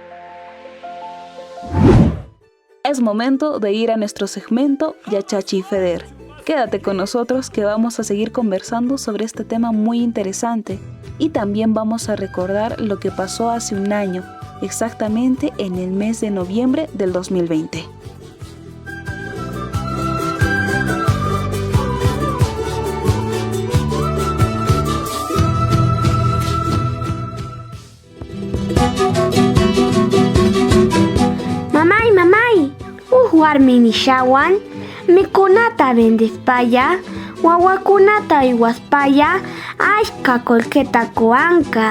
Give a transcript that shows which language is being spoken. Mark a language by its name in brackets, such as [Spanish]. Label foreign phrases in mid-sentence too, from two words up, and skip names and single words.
[Spanish] Es momento de ir a nuestro segmento Yachachi Feder. Quédate con nosotros que vamos a seguir conversando sobre este tema muy interesante y también vamos a recordar lo que pasó hace un año, exactamente en el mes de noviembre del 2020. [Quechua] Mamay, warmi nishawan mikunata vendispaya, wawakunata iwaspaya, ashka kolketa kuanka.